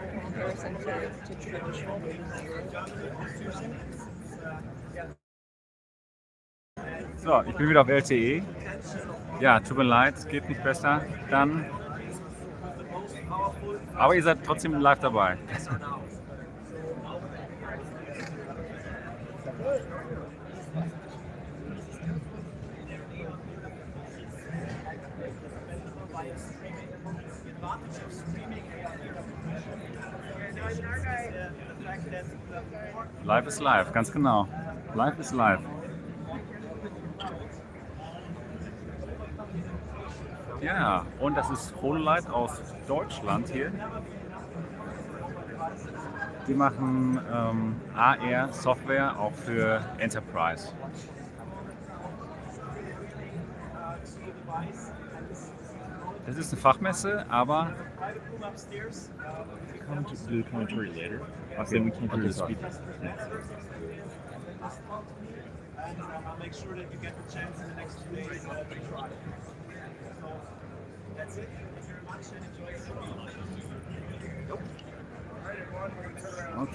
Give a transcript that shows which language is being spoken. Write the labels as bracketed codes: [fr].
[en] Comparison to traditional [de] So, ich bin wieder auf LTE. Ja, tut mir leid, geht nicht besser. Dann. Aber ihr seid trotzdem live dabei. Live ist live, ganz genau. Live ist live. Ja, und das ist HoloLight aus Deutschland hier. Die machen AR-Software auch für Enterprise. Das ist eine Fachmesse, aber [en] come to do the commentary later. Then we can't do the speakers. And I'll make sure that you get the chance in the next 2 days to try. That's it. Thank you very much and enjoy.